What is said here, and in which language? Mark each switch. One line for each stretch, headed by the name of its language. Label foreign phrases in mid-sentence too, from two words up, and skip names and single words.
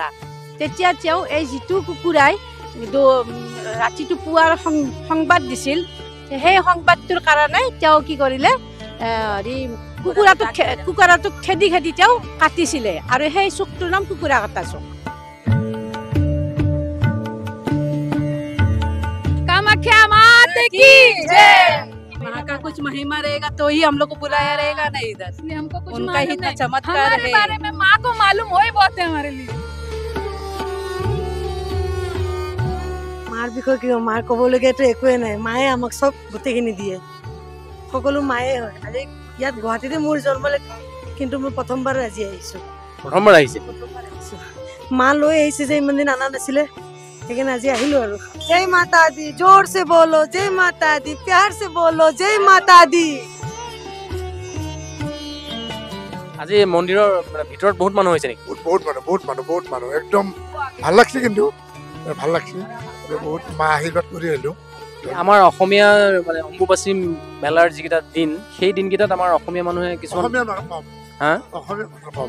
Assamese: তেতিয়া তেওঁ এই যিটো কুকুৰাই ৰাতিটো পুৱাৰ সংবাদ দিছিল, সেই সংবাদটোৰ কাৰণে তেওঁ কি কৰিলে, কুকুৰাটোক খেদি তেওঁ কাটিছিলে, আৰু সেই চুকটোৰ নাম কুকুৰা কটা চুক।
Hindi: कामाख्या मात की जय। वहाँ का कुछ महिमा रहेगा तो ही हम लोग को बुलाया रहेगा ना इधर, हमको कुछ उनका ही इतना चमत्कार हमारे है। बारे में माँ को मालूम हो ही बहुत है हमारे लिए।
Assamese: মাৰ বিষয়ে কি মাৰ ক'বলগীয়াতো একোৱে নাই, মায়ে আমাক চব গোটেইখিনি দিয়ে, সকলো মায়ে হয়। আজি ইয়াত গুৱাহাটীতে মোৰ জন্ম, কিন্তু মই প্ৰথমবাৰ আজি আহিছোঁ। প্ৰথমবাৰ আহিছে? মা লৈ আহিছে যে ইমান দিন অনা নাছিলে, সেইকাৰণে আজি আহিলোঁ আৰু।
Hindi: जय माता दी, जोर से बोलो जय माता दी, प्यार से बोलो जय माता दी।
Assamese: আজি মন্দিৰৰ মানে ভিতৰত বহুত মানুহ হৈছে নেকি? বহুত মানুহ একদম ভাল লাগছে, কিন্তু ভাল লাগছে বহুত মা আশীৰ্বাদ কৰি আহিলোঁ। আমাৰ অসমীয়া মানে অম্বুবাচী মেলাৰ যিকেইটা দিন, সেই দিনকেইটাত আমাৰ অসমীয়া মানুহে কিছুমান অসমীয়া মানুহ কম, হা অসমীয়া মানুহ কম।